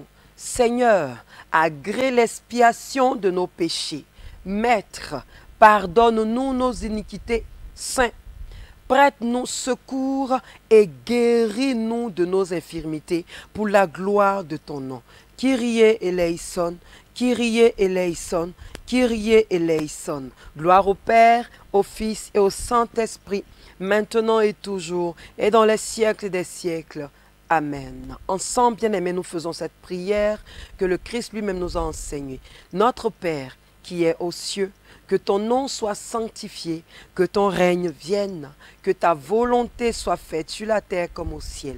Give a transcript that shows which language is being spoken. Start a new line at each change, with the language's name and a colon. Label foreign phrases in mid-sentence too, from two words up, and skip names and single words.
French: Seigneur, agrée l'expiation de nos péchés. Maître, pardonne-nous nos iniquités. Saint, prête-nous secours et guéris-nous de nos infirmités pour la gloire de ton nom.
Greek: Kyrie eleison, Kyrie eleison, Kyrie eleison.
French: Gloire au Père, au Fils et au Saint-Esprit, maintenant et toujours, et dans les siècles des siècles. Amen. Ensemble, bien-aimés, nous faisons cette prière que le Christ lui-même nous a enseignée. Notre Père, qui est aux cieux, que ton nom soit sanctifié, que ton règne vienne, que ta volonté soit faite sur la terre comme au ciel.